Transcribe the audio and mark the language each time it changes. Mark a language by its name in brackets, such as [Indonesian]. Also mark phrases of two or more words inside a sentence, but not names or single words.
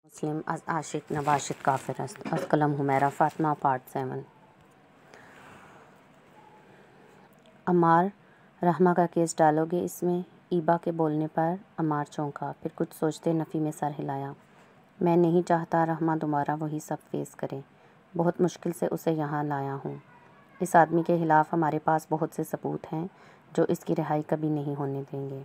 [Persian] مسلم از عاشق نباشد کافر است. [Urdu] از قلم حمیرہ فاطمہ پارٹ 7. عمار، رحمہ کا کیس ڈالو گے اس میں؟ ایبا کے بولنے پر عمار چونکا، پھر کچھ سوچتے نفی میں سر ہلایا۔ میں نہیں چاہتا رحمہ دوبارہ وہی سب فیس کرے۔ بہت مشکل سے اسے یہاں لایا ہوں۔ اس آدمی کے خلاف ہمارے پاس بہت سے ثبوت ہیں جو اس کی رہائی کبھی نہیں ہونے دیں گے۔